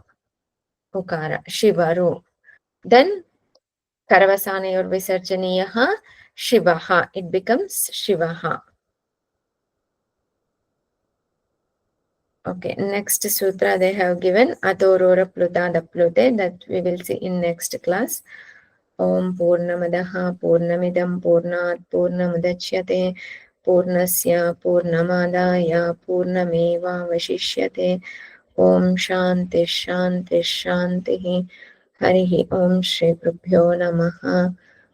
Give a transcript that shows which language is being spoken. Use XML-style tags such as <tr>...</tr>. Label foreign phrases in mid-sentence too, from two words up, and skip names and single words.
<sa>Ukara. Shivaru.</sa> <en>Then</en> <sa>खरवसानयोः विसर्जनीयः. Shivaha.</sa> <en>It becomes Shivaha. Okay, next sutra they have given Adorora Plutada Plute, that we will see in next class.</en> <sa>ॐ पूर्णमदः पूर्णमिदं पूर्णात् पूर्णमुदच्यते पूर्णस्य पूर्णमादाय पूर्णमेव वशिष्यते. ॐ शान्तिः शान्तिः शान्तिः. हरिः ॐ श्री प्रभ्यो नमः.</sa>